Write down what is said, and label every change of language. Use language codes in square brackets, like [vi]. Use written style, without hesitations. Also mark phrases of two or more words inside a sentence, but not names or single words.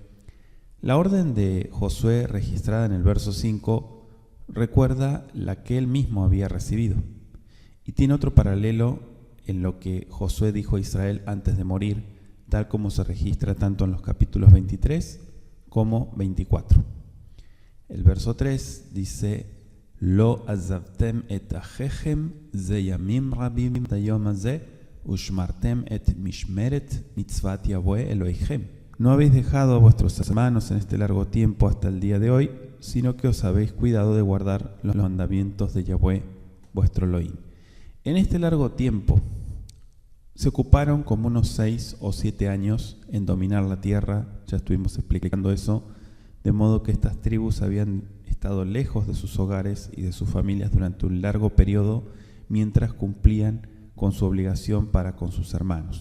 [es] La orden de Josué registrada en el verso 5 recuerda la que él mismo había recibido y tiene otro paralelo en lo que Josué dijo a Israel antes de morir, tal como se registra tanto en los capítulos 23 como 24. El verso 3 dice: [he] לא עזבתם את אחיכם זה ימים רבים עד היום הזה ושמרתם את משמרת מצות יהוה אלהיכם. [es] No habéis dejado a vuestros hermanos en este largo tiempo hasta el día de hoy, sino que os habéis cuidado de guardar los mandamientos de Yahweh vuestro Elohim. En este largo tiempo se ocuparon como unos 6 o 7 años en dominar la tierra, ya estuvimos explicando eso, de modo que estas tribus habían estado lejos de sus hogares y de sus familias durante un largo periodo mientras cumplían con su obligación para con sus hermanos.